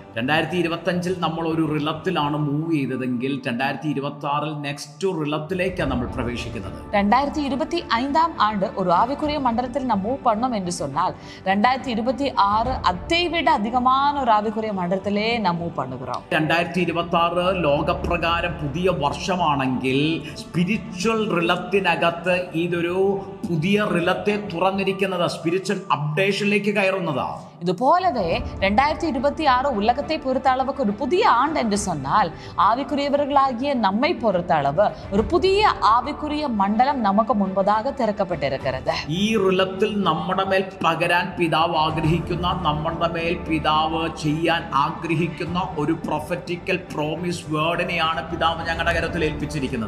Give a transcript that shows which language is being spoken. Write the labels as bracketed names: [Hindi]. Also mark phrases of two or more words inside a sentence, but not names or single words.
[Malayalam] 2025 നമ്മൾ ഒരു റിലത്തിലാണ് മൂവ് ചെയ്തതെങ്കിൽ 2026 [English] next realm [Malayalam] നമ്മൾ പ്രവേശിക്കുന്നത്. [Tamil] 2025 ஆண்டு ஒரு ஆவிக்குரிய மண்டலத்தில் நாம் மூவ் பண்ணோம் என்று சொன்னால் 2026 அதை விட அதிகமான ஒரு ஆவிக்குரிய மண்டலத்திலே நாம் மூவ் பண்ணுகிறோம். [Malayalam] 2026 ലോകപ്രകാരം പുതിയ വർഷമാണെങ്കിൽ [English] spiritual realm [Malayalam] ഇതൊരു പുതിയ റിലത്തെ തുറന്നിരിക്കുന്നത്, [English] spiritual updation [Malayalam] കയറുന്നതാ. [Tamil] இதுபோலவே 2026 உலகத்தை பொறுத்த அளவுக்கு ஒரு புதிய ஆண்டு என்று சொன்னால் ஆவிக்குரியவர்களாகிய நம்மை பொறுத்த அளவு ஒரு புதிய ஆவிக்குரிய மண்டலம் நமக்கு முன்பதாக திறக்கப்பட்டிருக்கிறது. [Malayalam] ഈ റിലത്തിൽ നമ്മുടെ മേൽ പകരാൻ പിതാവ് ആഗ്രഹിക്കുന്ന, നമ്മുടെ മേൽ പിതാവ് ചെയ്യാൻ ആഗ്രഹിക്കുന്ന ഒരു [English] prophetical promise word [Malayalam] പിതാവ് ഞങ്ങളുടെ കരത്തിൽ ഏൽപ്പിച്ചിരിക്കുന്നത്.